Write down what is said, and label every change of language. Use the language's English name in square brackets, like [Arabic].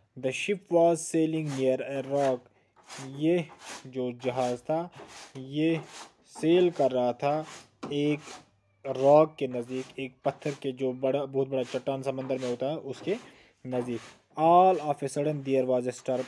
[English] The ship was sailing near a rock. [Urdu] یہ جو جہاز تھا یہ سیل کر رہا تھا ایک راک کے نزدیک ایک پتھر کے جو بہت بڑا چٹان سمندر میں ہوتا ہے اس کے نزدیک. [English] All of a sudden there was a storm.